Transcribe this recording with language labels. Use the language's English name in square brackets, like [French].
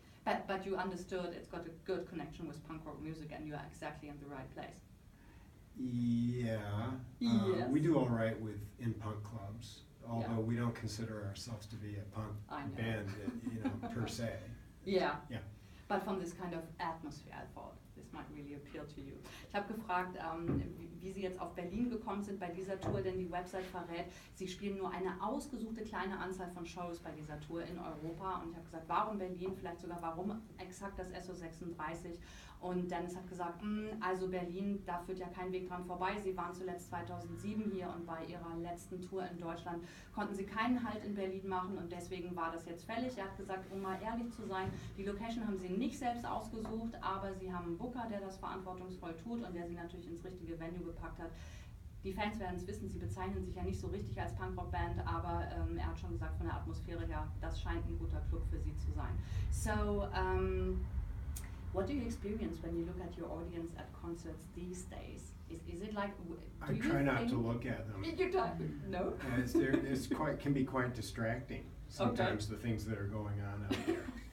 [English] But you understood it's got a good connection with punk rock music and you are exactly in the right place. Yeah. Yes. We do all right in punk clubs, although we don't consider ourselves to be a punk band, per se. Yeah. Yeah. But from this kind of atmosphere, I thought this might really appeal to you. [German] Ich habe gefragt, wie Sie jetzt auf Berlin gekommen sind bei dieser Tour, denn die Website verrät, Sie spielen nur eine ausgesuchte kleine Anzahl von Shows bei dieser Tour in Europa. Und ich habe gesagt, warum Berlin? Vielleicht sogar warum exakt das SO36? Und Deniz hat gesagt, also Berlin, da führt ja kein Weg dran vorbei. Sie waren zuletzt 2007 hier und bei ihrer letzten Tour in Deutschland konnten sie keinen Halt in Berlin machen und deswegen war das jetzt fällig. Er hat gesagt, um mal ehrlich zu sein, die Location haben sie nicht selbst ausgesucht, aber sie haben einen Booker, der das verantwortungsvoll tut und der sie natürlich ins richtige Venue gepackt hat. Die Fans werden es wissen, sie bezeichnen sich ja nicht so richtig als Punkrock-Band, aber er hat schon gesagt, von der Atmosphäre her, das scheint ein guter Club für sie zu sein. [English] So, what do you experience when you look at your audience at concerts these days? Is it like? I try not to look at them. You don't? No. It's can be quite distracting sometimes. The things that are going on out there.